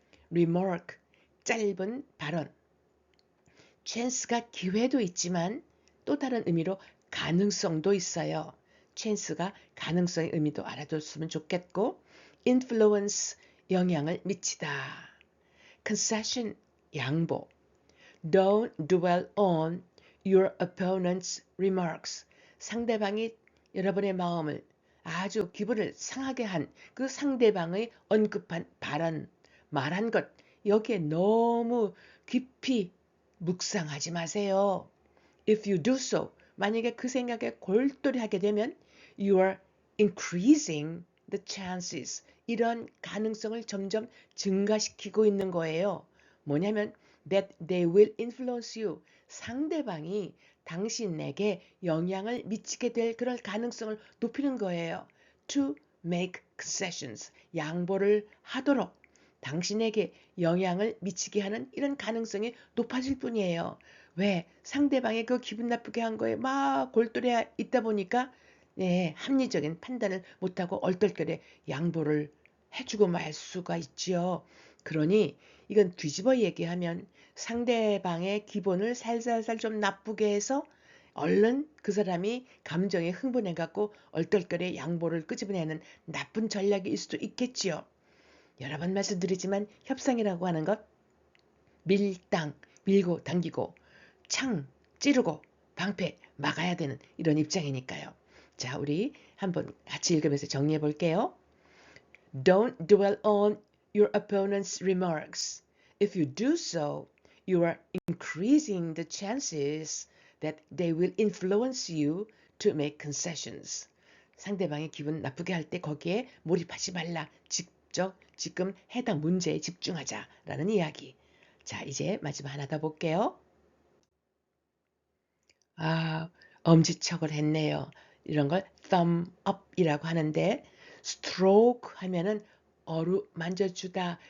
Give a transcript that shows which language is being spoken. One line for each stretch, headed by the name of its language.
Korean: remark 짧은 발언. chance가 기회도 있지만 또 다른 의미로 가능성도 있어요. chance가 가능성의 의미도 알아뒀으면 좋겠고 influence 영향을 미치다. concession 양보.
English: Don't dwell on your opponent's remarks.
Korean: 상대방이 여러분의 마음을 아주 기분을 상하게 한 그 상대방의 언급한 발언, 말한 것 여기에 너무 깊이 묵상하지 마세요.
English: If you do so,
Korean: 만약에 그 생각에 골똘히 하게 되면
English: you are increasing the chances.
Korean: 이런 가능성을 점점 증가시키고 있는 거예요. 뭐냐면
English: that they will influence you.
Korean: 상대방이 당신에게 영향을 미치게 될 그런 가능성을 높이는 거예요.
English: To make concessions.
Korean: 양보를 하도록 당신에게 영향을 미치게 하는 이런 가능성이 높아질 뿐이에요. 왜? 상대방의 그 기분 나쁘게 한 거에 막 골똘히 있다 보니까 합리적인 판단을 못하고 얼떨결에 양보를 해주고 말 수가 있지요. 그러니 이건 뒤집어 얘기하면 상대방의 기분을 살살살 좀 나쁘게 해서 얼른 그 사람이 감정에 흥분해갖고 얼떨결에 양보를 끄집어내는 나쁜 전략일 수도 있겠지요. 여러 번 말씀드리지만 협상이라고 하는 것 밀당, 밀고 당기고 창 찌르고 방패 막아야 되는 이런 입장이니까요. 자, 우리 한번 같이 읽으면서 정리해 볼게요.
English: Don't dwell on your opponent's remarks. If you do so, you are increasing the chances that they will influence you to make concessions.
Korean: 상대방이 기분 나쁘게 할 때 거기에 몰입하지 말라. 지금 해당 문제에 집중하자라는 이야기. 자, 이제 마지막 하나 더 볼게요. 엄지척을 했네요. 이런 걸 thumb up이라고 하는데 stroke 하면은 어루 만져주다.